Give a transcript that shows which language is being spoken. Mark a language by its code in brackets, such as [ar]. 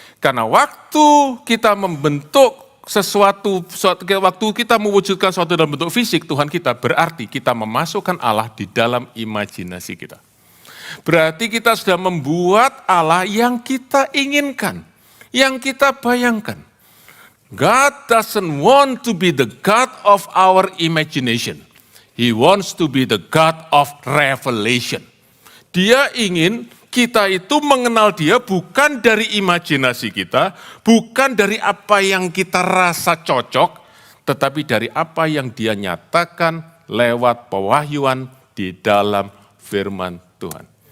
[id] Karena waktu kita membentuk waktu kita mewujudkan sesuatu dalam bentuk fisik, Tuhan kita, berarti kita memasukkan Allah di dalam imajinasi kita. Berarti kita sudah membuat Allah yang kita inginkan, yang kita bayangkan. [en] God doesn't want to be the God of our imagination. He wants to be the God of revelation. [id] Dia ingin kita itu mengenal dia bukan dari imajinasi kita, bukan dari apa yang kita rasa cocok, tetapi dari apa yang dia nyatakan lewat pewahyuan di dalam firman Tuhan.